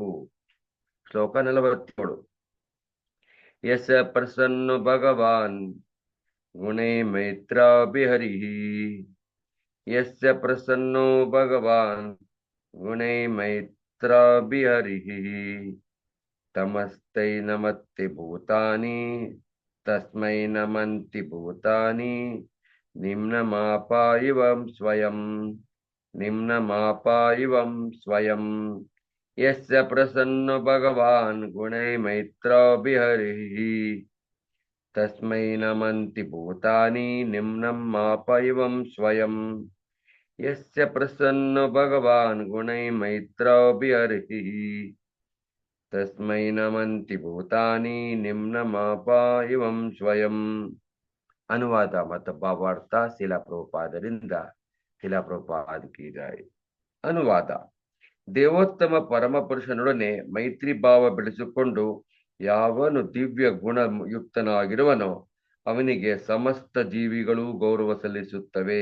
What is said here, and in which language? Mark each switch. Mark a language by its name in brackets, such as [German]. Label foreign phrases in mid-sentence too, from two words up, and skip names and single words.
[Sanskrit] ಶ್ಲೋಕ 47. ಯಸ ಪ್ರಸನ್ನೋ ಭಗವಾನ್ ಗುಣೈ ಮೈತ್ರಾಭಿಹರಿ. ಯಸ್ಯ ಪ್ರಸನ್ನೋ ಭಗವಾನ್ ಗುಣೈ ಮೈತ್ರಾಭಿಹರಿ. ತಮಸ್ತೈ ನಮತ್ತಿ ಭೂತಾನಿ ತಸ್ಮೈ ನಮಂತಿ ಭೂತಾನಿ ನಿಮ್ನಮಾಪಾಯಿವಂ ಸ್ವಯಂ. ನಿಮ್ನಮಾಪಾಯಿವಂ ಸ್ವಯಂ. ಯಸ್ಯ ಪ್ರಸನ್ನೋ ಭಗವಾನ್ ಗುಣೈ ಮೈತ್ರಾಭಿಹರಿ. ತಸ್ಮೈ ನಮಂತಿ ಭೂತಾನಿ ನಿಮ್ನಮಾಪಾಯಿವಂ ಸ್ವಯಂ. ಯಸ್ಯ ಪ್ರಸನ್ನೋ ಭಗವಾನ್ ಗುಣೈ ಮೈತ್ರಾಭಿಹರಿ. ತಸ್ಮೈ ನಮಂತಿ ಭೂತಾನಿ ನಿಮ್ನಮಾಪಾಯಿವಂ ಸ್ವಯಂ. [Kannada] ಅನುವಾದ ಮತ್ತು ಭಾವಾರ್ಥ ಶಿಲಾ ಪ್ರಭುಪಾದರಿಂದ. [Hindi] शिला प्रभुपाद की जय. [Kannada] ಅನುವಾದ: ದೇವೋತ್ತಮ ಪರಮಪುರುಷನೊಡನೆ ಮೈತ್ರಿ ಭಾವ ಬೆಳೆಸಿಕೊಂಡು ಯಾವನು ದಿವ್ಯ ಗುಣಯುಕ್ತನಾಗಿರುವನೋ ಅವನಿಗೆ ಸಮಸ್ತ ಜೀವಿಗಳು ಗೌರವ ಸಲ್ಲಿಸುತ್ತವೆ.